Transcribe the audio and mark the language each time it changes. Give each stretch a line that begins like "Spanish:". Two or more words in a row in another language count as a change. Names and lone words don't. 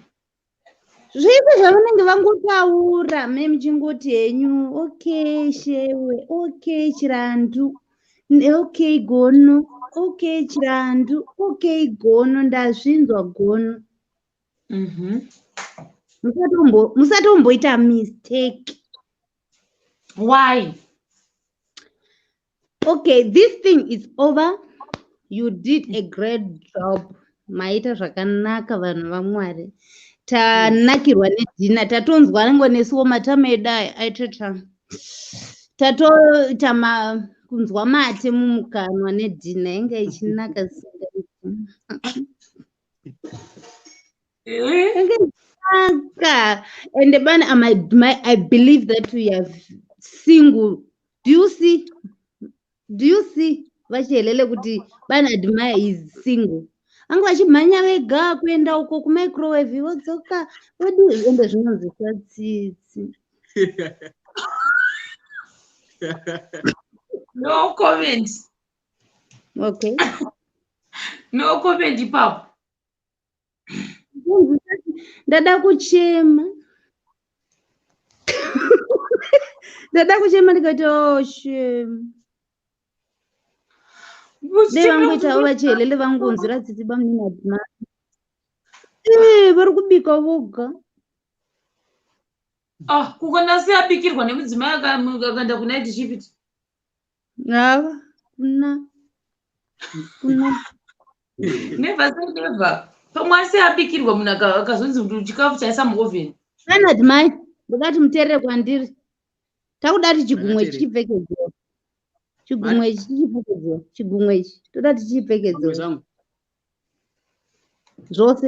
Shona: Zvese zvavanenge vangotaura memuchingoti henyu okay shewe, okay chirandu, okay gono, okay chirandu, okay gono, ndazvinzwa gono. Musatomboita mistake.
English: Why? Okay, this thing is over. You did a great job.
Shona: Maita zvakanaka vanhu vaMwari. Tanakirwa nedhina, tatonzwa ngo nesuwo matama edu aitota. Tatoita kunzwa mate mumukanwa nedhina inga ichinaka
English: and I believe that we are single. Do you see?
Shona: Vachihelele kuti bana admire is single. Anga vachimhanya vega kuenda uko kumicrowave vodzoka ende zvinonzi satsitsi.
English: No comment. Okay. No comment ipapo.
Shona: Ndada kuchema. Ndada kuchema ndikati shame. Vangoitawo vachihelele vangonzira tsitsi bamnini admire. Vari kubika voga. Kukona seabikirwa nemudzimai akaenda kunaiti shifti. Hava kuna.
English: Never say never.
Shona: Pamwe seabikirwa munhu akazonzi kuti chikafu chaisa muovheni. Bana admire, ndakati muteerere kwandiri. Takudati chigumwe chichipfekedzwa. Chigumwe chichipfekedzwa. Chigumwe ichi toda tichipfekedzwa. Zvose.